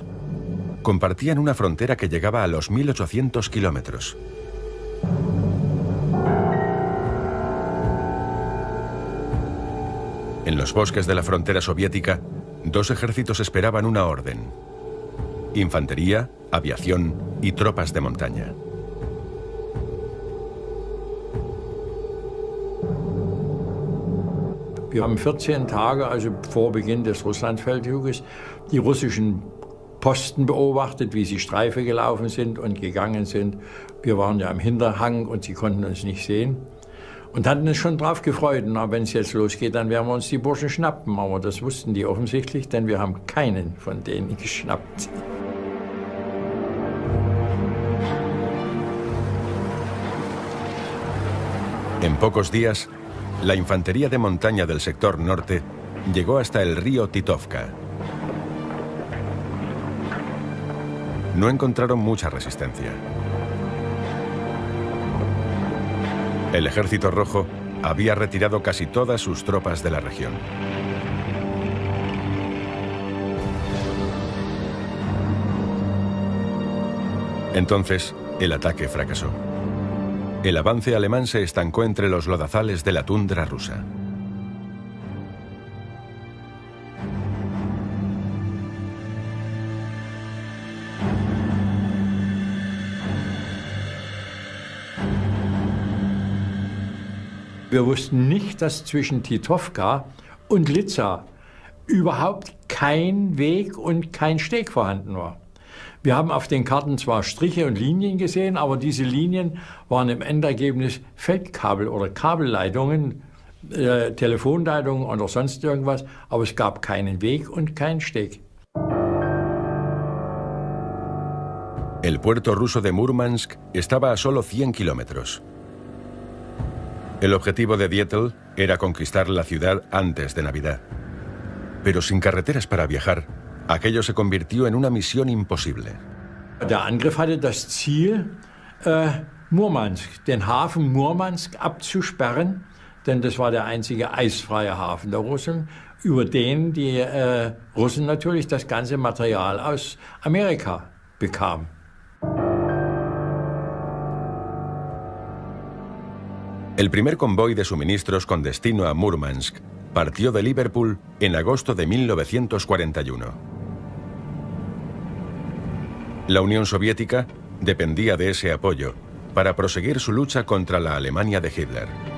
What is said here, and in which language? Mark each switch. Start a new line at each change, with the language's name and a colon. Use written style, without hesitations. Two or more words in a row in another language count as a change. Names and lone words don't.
Spanish: Compartían una frontera que llegaba a los 1800 kilómetros. En los bosques de la frontera soviética, dos ejércitos esperaban una orden: infantería, aviación y tropas de montaña.
German: Wir haben 14 Tage, also vor Beginn des Russlandfeldzuges, die russischen Posten beobachtet, wie sie Streife gelaufen sind und gegangen sind. Wir waren ja am Hinterhang und sie konnten uns nicht sehen. Und hatten uns schon drauf gefreut, na, wenn es jetzt losgeht, dann werden wir uns die Burschen schnappen. Aber das wussten die offensichtlich, denn wir haben keinen von denen geschnappt.
Spanish: En pocos días, la infantería de montaña del sector norte llegó hasta el río Titovka. No encontraron mucha resistencia. El Ejército Rojo había retirado casi todas sus tropas de la región. Entonces, el ataque fracasó. El avance alemán se estancó entre los lodazales de la tundra rusa.
German: Wir wussten nicht, dass zwischen Titovka und Liza überhaupt kein Weg und kein Steg vorhanden war. Wir haben auf den Karten zwar Striche und Linien gesehen, aber diese Linien waren im Endergebnis Feldkabel oder Kabelleitungen, Telefonleitungen oder sonst irgendwas, aber es gab keinen Weg und keinen Steg.
Spanish: El puerto ruso de Murmansk estaba a solo 100 kilómetros. El objetivo de Dietl era conquistar la ciudad antes de Navidad. Pero sin carreteras para viajar, aquello se convirtió en una misión imposible.
German: Der Angriff hatte das Ziel, Murmansk, den Hafen Murmansk abzusperren, denn das war der einzige eisfreie Hafen der Russen, über den die Russen natürlich das ganze Material aus Amerika bekamen.
Spanish: El primer convoy de suministros con destino a Murmansk partió de Liverpool en agosto de 1941. La Unión Soviética dependía de ese apoyo para proseguir su lucha contra la Alemania de Hitler.